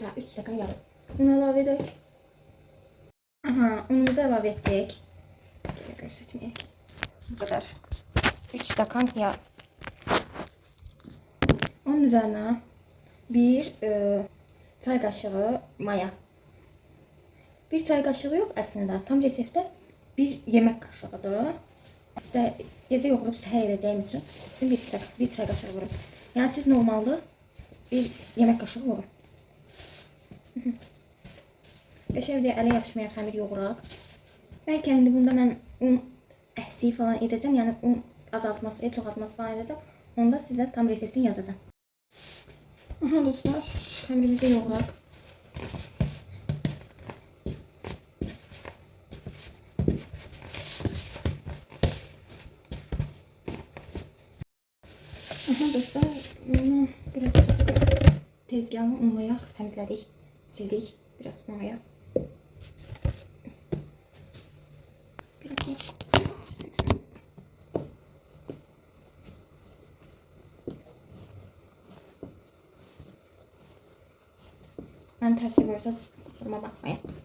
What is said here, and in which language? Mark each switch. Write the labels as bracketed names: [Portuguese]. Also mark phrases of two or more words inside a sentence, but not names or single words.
[Azerbaijani] 3 stakan yarım un əlavə edək. Unumuzu əlavə etdik. Göstərməyək. [Turkish] Bu kadar. 3 stakan yağ. Onun üzerine 1 çay kaşığı maya. 1 çay kaşığı yok aslında. Tam resepte 1 yemek kaşığıdır. [Azerbaijani] İşte gece yoxlayıb səhər edəcəyim üçün bir çay kaşığı vurun. [Turkish] Yani siz normalde 1 yemek kaşığı vurun. [Azerbaijani] Qəşəngcə ələ yapışmayan xəmir yoğuraq. Belki indi bunda mən un əhsi falan edəcəm. Yəni un azaltması, çoxaltması falan edəcəm. Onda sizə tam reseptini yazacağım. Aha dostlar, xəmirimizi yoğuraq. Aha dostlar, biraz tezgahı unlayaq, təmizlədik, sildik, biraz unlayaq. [Turkish] Ben tersi görürseniz kusuruma bakmayın.